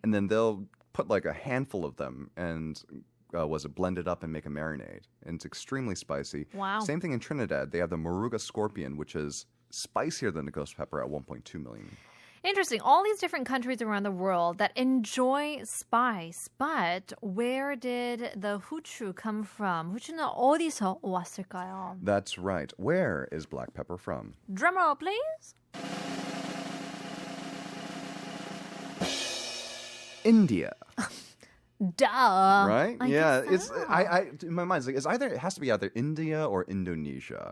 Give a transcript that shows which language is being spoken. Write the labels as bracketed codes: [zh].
[en] And then they'll put like a handful of them and blend it up and make a marinade, and it's extremely spicy. Wow. Same thing in Trinidad. They have the Moruga scorpion, which is spicier than the ghost pepper at 1.2 million. Interesting. All these different countries around the world that enjoy spice, but where did the 후추 come from? [ko] 후추는 어디서 왔을까요? [en] That's right. Where is black pepper from? Drumroll, please. India. Duh. Right? I It's in my mind, it has to be either India or Indonesia.